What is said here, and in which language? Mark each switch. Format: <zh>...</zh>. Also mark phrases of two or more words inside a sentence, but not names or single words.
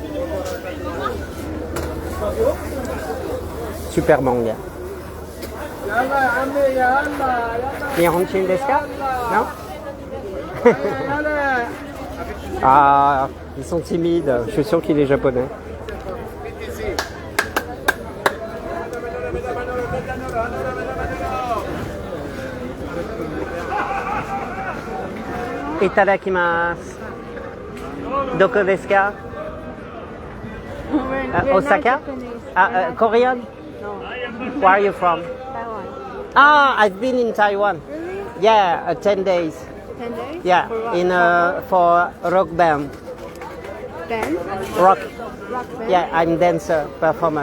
<fr>Super manga.</fr> <ar>Yalla, Amé, yalla,</ar> <ja>日本人ですか? Non?</ja> <ar>yalla.</ar> <fr>Ah, ils sont timides. Je suis sûr qu'il est japonais.</fr> <ja>Itadakimasu. どこですか? Osaka?</ja> <en>Korean? No, Where are you from? Taiwan. Ah, I've been in Taiwan. Really? Yeah, 10 days. 10 days? Yeah, For what? in for rock band. Dance? Rock. Rock band? Yeah, I'm dancer, performer.</en>